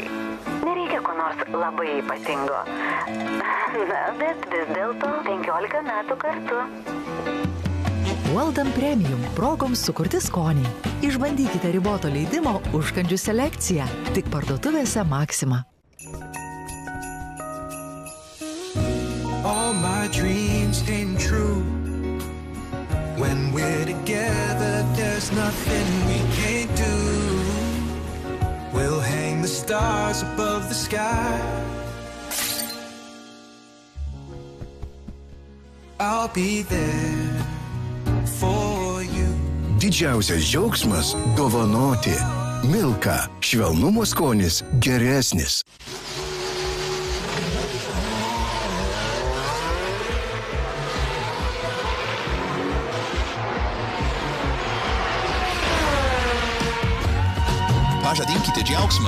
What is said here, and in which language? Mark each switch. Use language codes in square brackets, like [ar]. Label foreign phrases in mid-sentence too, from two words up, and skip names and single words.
[lt] Nereikia ko nors labai ypatingo. Na, bet vis dėlto 15 metų kartu. Weldon Premium progoms sukurti skoniai. Išbandykite riboto leidimo užkandžių selekciją. Tik parduotuvėse Maxima. [en] All my dreams came true. When we're together, there's nothing we can't do. stars above the sky. I'll be there for you. [lt] Didžiausias džiaugsmas – dovanoti. Milka. Švelnumo skonis geresnis. Pažadinkite džiaugsmą.